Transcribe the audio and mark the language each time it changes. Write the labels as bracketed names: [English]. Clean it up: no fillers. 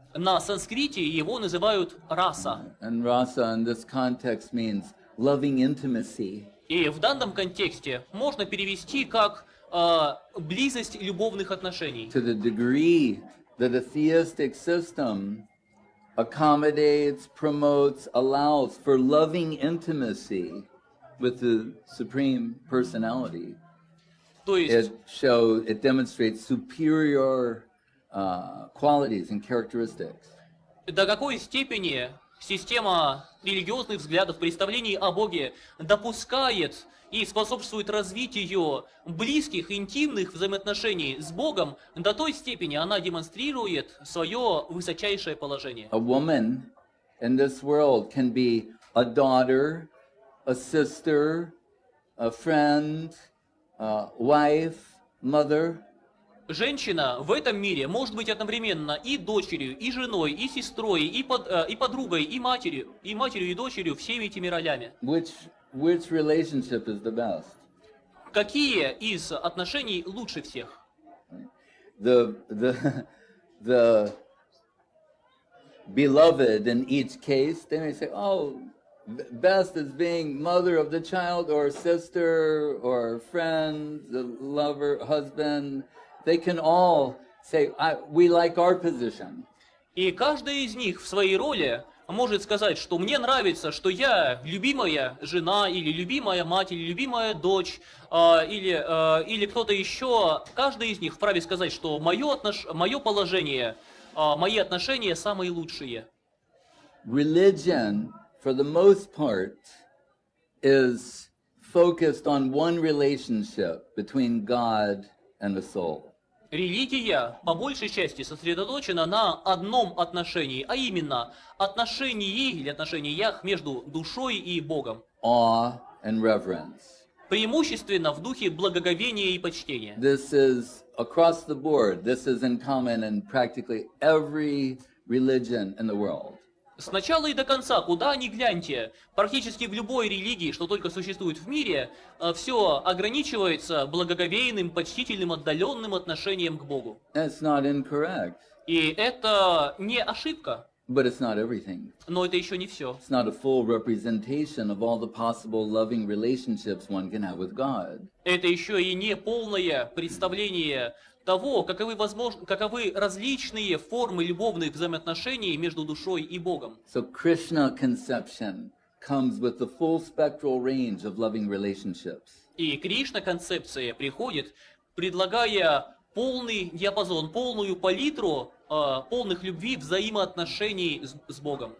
[Russian] На санскрите его называют раса. [English] And rasa in this context means loving intimacy. [Russian] И в данном контексте можно перевести как близость любовных отношений. [English] To the degree that a theistic system accommodates, promotes, allows for loving intimacy with the Supreme Personality, [Russian] То есть, [English] it demonstrates superior qualities and characteristics. [Russian] до какой степени система религиозных взглядов, представлений о Боге допускает и способствует развитию близких, интимных взаимоотношений с Богом, до той степени она демонстрирует свое высочайшее положение. [English] A woman in this world can be a daughter, a sister, a friend, wife, mother. [Russian] Женщина в этом мире может быть одновременно и дочерью, и женой, и сестрой, и подругой, и матерью, и дочерью, всеми этими ролями. [English] Which relationship is the best? [Russian] Какие из отношений лучше всех? [English] The the beloved in each case, they may say, oh, best is being mother of the child or sister or friend, the lover, husband. They can all say, we like our position. [Russian] И каждый из них в своей роли может сказать, что мне нравится, что я любимая жена, или любимая мать, или любимая дочь, или кто-то еще. Каждый из них вправе сказать, что мое положение, мои отношения самые лучшие. [English] Religion, for the most part, is focused on one relationship between God and the soul. [Russian] Религия, по большей части, сосредоточена на одном отношении, а именно отношении или отношениях между душой и Богом. [English] Awe and reverence. [Russian] Преимущественно в духе благоговения и почтения. [English] This is across the board. This is in common in practically every religion in the world. [Russian] С начала и до конца, куда ни гляньте, практически в любой религии, что только существует в мире, все ограничивается благоговейным, почтительным, отдаленным отношением к Богу. [English] That's not incorrect, [Russian] И это не ошибка, [English] but it's not everything. [Russian] но это еще не все. [English] It's not a full representation of all the possible loving relationships one can have with God. [Russian] Это еще и не полное представление того, каковы различные формы любовных взаимоотношений между душой и Богом. [English] So Krishna conception comes with the full spectral range of loving relationships. [Russian] И Кришна-концепция приходит, предлагая полный диапазон, полную палитру полных любви, взаимоотношений с Богом.